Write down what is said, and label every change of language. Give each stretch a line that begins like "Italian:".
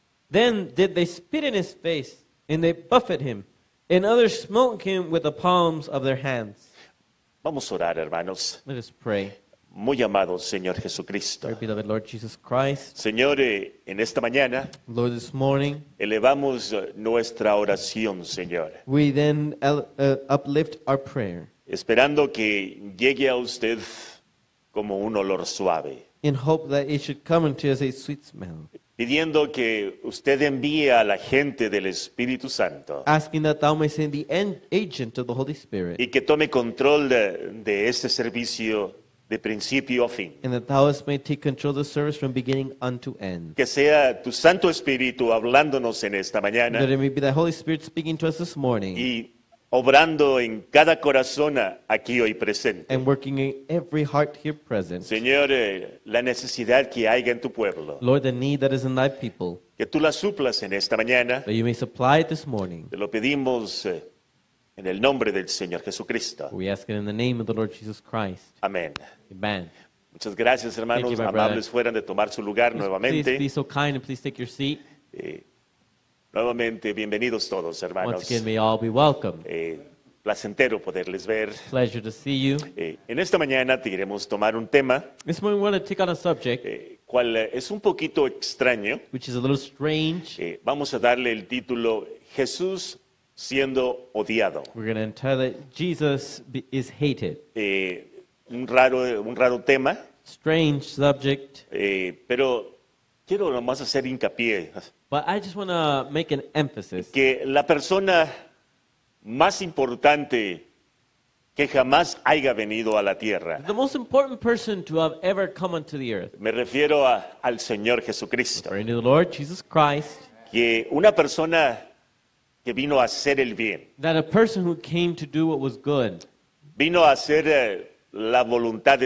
English: Then did they spit in his face, and they buffeted him, and others smote him with the palms of their hands.
Spanish: Vamos a orar, hermanos.
English: Let us pray.
Spanish: Muy amado Señor Jesucristo.
English: Dear beloved Lord Jesus Christ,
Spanish: Señor, en esta mañana
English: Lord, this morning
Spanish: elevamos nuestra oración, Señor,
English: we then uplift our prayer
Spanish: esperando que llegue a usted como un olor suave,
English: in hope that it should come into us a sweet smell,
Spanish: pidiendo que usted envíe a la gente del Espíritu Santo
English: asking that thou may send the agent of the Holy Spirit,
Spanish: y que tome control de este servicio de principio a fin.
English: and that thou may take control of the service from beginning unto end.
Spanish: Que sea tu Santo Espíritu hablándonos en esta mañana
English: That it may be the Holy Spirit speaking to us this morning
Spanish: y obrando en cada corazón aquí hoy presente.
English: and working in every heart here present.
Spanish: Señor, la necesidad que haya en tu pueblo,
English: Lord, the need that is in thy people,
Spanish: que tú la suplas en esta mañana,
English: that you may supply it this morning.
Spanish: te lo pedimos en el nombre del Señor Jesucristo.
English: We ask it in the name of the Lord Jesus Christ.
Spanish: Amén.
English: Amen.
Spanish: Muchas gracias, hermanos.
English: Thank you, my
Spanish: Amables fueran de tomar su lugar
English: Please be
Spanish: nuevamente.
English: so kind and please take your seat.
Spanish: Nuevamente, bienvenidos todos,
English: Once
Spanish: hermanos.
English: again, may all be welcome.
Spanish: Placentero poderles ver.
English: Pleasure to see you.
Spanish: En esta mañana queremos tomar un tema
English: This morning we want to take on a subject
Spanish: cual es un poquito extraño.
English: which is a little strange.
Spanish: Vamos a darle el título Jesús siendo odiado.
English: We're going to entitle it, Jesus is hated.
Spanish: Un raro tema,
English: Strange subject,
Spanish: pero quiero nomás hacer hincapié
English: but I just want to make an emphasis
Spanish: que la persona más importante que jamás haya venido a la tierra,
English: the most important person to have ever come onto the earth,
Spanish: me refiero al Señor Jesucristo,
English: referring to the Lord Jesus Christ,
Spanish: que una persona que vino a hacer el bien,
English: that a person who came to do what was good,
Spanish: vino a hacer la voluntad de